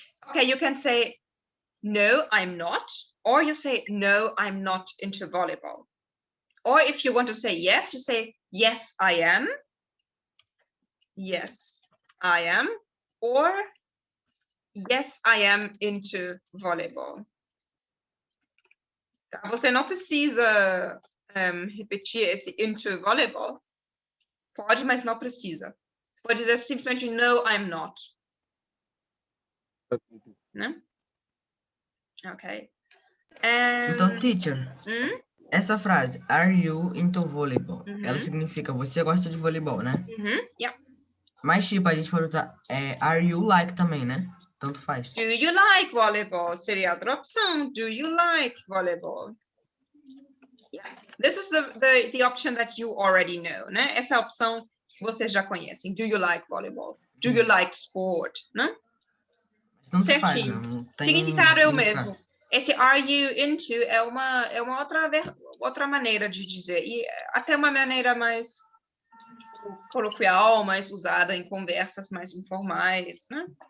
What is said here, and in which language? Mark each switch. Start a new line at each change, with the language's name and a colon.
English: Okay, you can say no, I'm not, or you say no, I'm not into volleyball. Or if you want to say yes, you say yes, I am. Yes, I am. Or yes, I am into volleyball.
Portuguese: Você não precisa repetir esse into volleyball. Pode, mas não precisa. Pode dizer simplesmente
English: no, I'm not.
Portuguese: Né? Ok. Então, teacher, essa frase,
English: are you into volleyball?
Portuguese: Ela significa você gosta de voleibol, né?
English: Yeah.
Portuguese: Mas, tipo, a gente pode botar,
English: are you like
Portuguese: também, né? Tanto faz.
English: Do you like volleyball?
Portuguese: Seria outra opção.
English: Do you like volleyball? Yeah. This is the option that you already know, né?
Portuguese: Essa é a opção que vocês já conhecem.
English: Do you like volleyball? Do you like sport? Né?
Portuguese: Tanto certinho. faz, não tem Significado é o mesmo. Esse are you into é uma outra maneira de dizer. E até uma maneira mais coloquial, mais usada em conversas mais informais, né?